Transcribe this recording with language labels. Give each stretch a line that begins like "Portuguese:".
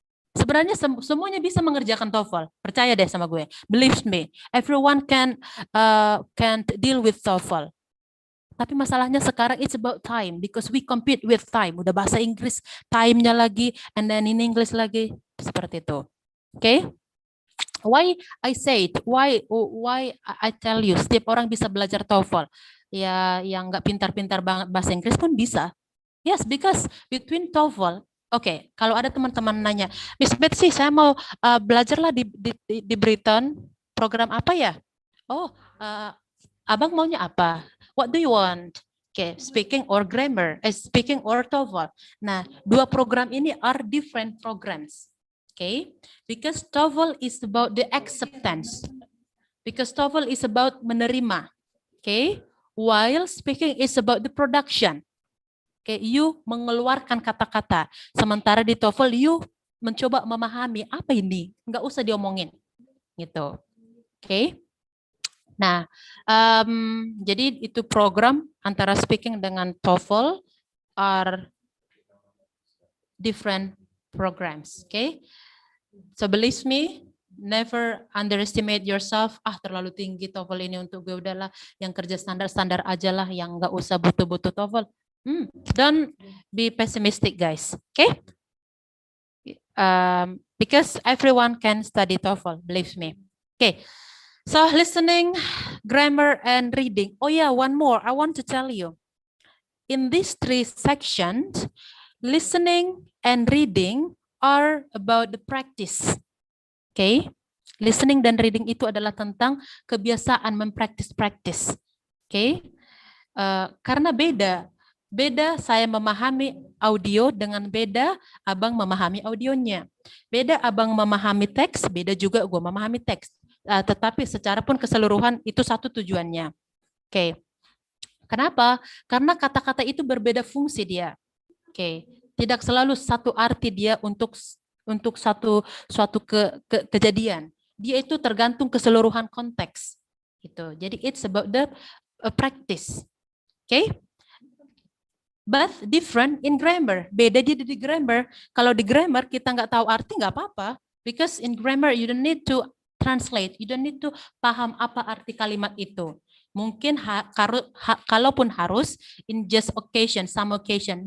Indonesian: Sebenarnya semuanya bisa mengerjakan TOEFL. Percaya deh sama gue.
English: Believe me, everyone can deal with TOEFL.
Indonesian: Tapi masalahnya sekarang
English: it's about time because we compete with time.
Indonesian: Udah bahasa Inggris, time-nya lagi,
English: and then in English
Indonesian: lagi, seperti itu. Okay?
English: Why I say it? Why I tell you?
Indonesian: Setiap orang bisa belajar TOEFL. Ya, yang nggak pintar-pintar banget bahasa Inggris pun bisa.
English: Yes, because between TOEFL.
Indonesian: Oke, kalau ada teman-teman nanya, Miss Betsy, saya mau belajarlah di Briton, program apa ya? Oh, abang maunya apa?
English: What do you want? Oke, speaking or grammar, speaking or TOEFL.
Indonesian: Nah, 2 program ini
English: are different programs. Oke, because TOEFL is about the acceptance. Because TOEFL is about menerima. Oke, while speaking is about the production.
Indonesian: Oke, you mengeluarkan kata-kata. Sementara di TOEFL, you mencoba memahami apa ini. Nggak usah diomongin. Gitu. Oke. Nah, jadi itu program antara speaking dengan TOEFL are
English: different programs. Okay, so believe me, never underestimate yourself.
Indonesian: Terlalu tinggi TOEFL ini untuk gue, udahlah yang kerja standar-standar aja lah, yang nggak usah butuh-butuh TOEFL.
English: Don't be pessimistic, guys. Okay, because everyone can study TOEFL, believe me. Okay, so listening, grammar, and reading. Oh yeah, one more I want to tell you. In these 3 sections, listening and reading are about the practice.
Indonesian: Okay, listening dan reading itu adalah tentang kebiasaan mempraktis-praktis. Okay, karena beda saya memahami audio dengan beda abang memahami audionya. Beda abang memahami teks, beda juga gue memahami teks. Tetapi secara pun keseluruhan itu satu tujuannya. Okay. Kenapa? Karena kata-kata itu berbeda fungsi dia. Oke, tidak selalu satu arti dia untuk suatu kejadian. Dia itu tergantung keseluruhan konteks. Gitu.
English: Jadi it's about the practice. Oke? But different in grammar.
Indonesian: Beda dia di grammar. Kalau di grammar kita nggak tahu arti nggak apa-apa.
English: Because in grammar you don't need to translate. You don't need to
Indonesian: paham apa arti kalimat itu. Mungkin kalaupun harus
English: in just occasion, some occasion.